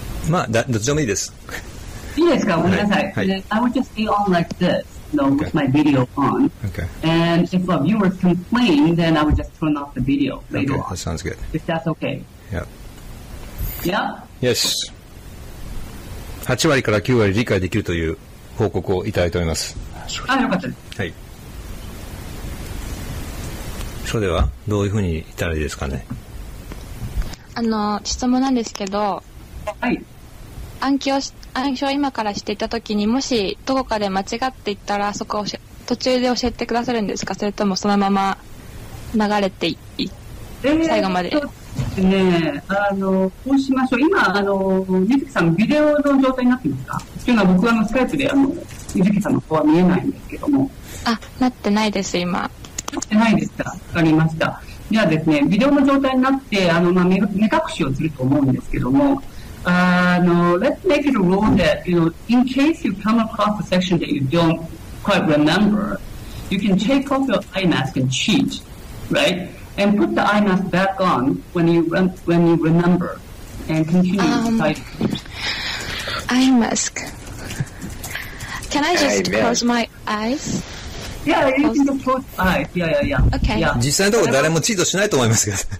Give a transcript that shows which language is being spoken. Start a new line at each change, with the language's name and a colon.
Japanese: まあ、どっちでもいいです。いいですか？ごめんなさい。はい。
English: I would just stay on like this.with my video on. Okay. And if a viewer complains, then I would just turn off the video later. Okay, that sounds good. If that's okay. Yeah. Yeah? Yes.
Japanese: 8割から9割理解できるという報告をいただいております。あ、よかったです。はい。それではどういうふうに言ったらいいですかね。質問なんですけど、はい。暗記を今からしていたときに、もしどこかで間違っていったら、そこを途中で教えてくださるんですか？それともそのまま流れて最後まで。そうですね。こうしましょう。今、みずきさん、ビデオの状態になってますか？というのは僕はスカイプで、みずきさんの顔は見えないんですけども。あ、なってないです、今。なってないですか？わかりました。じゃあですね、ビデオの状態になって、目隠しをすると思うんですけども、
English: let's make it a rule that, in case you come across a section that you don't quite remember, you can take off your eye mask and cheat, right? And put the eye mask back on when you remember and continue to fight. Eye mask. Can I just close my eyes? Yeah, you can just close eyes. Yeah. Okay. Yeah.
Japanese: 実際のところ誰もチートしないと思いますけど。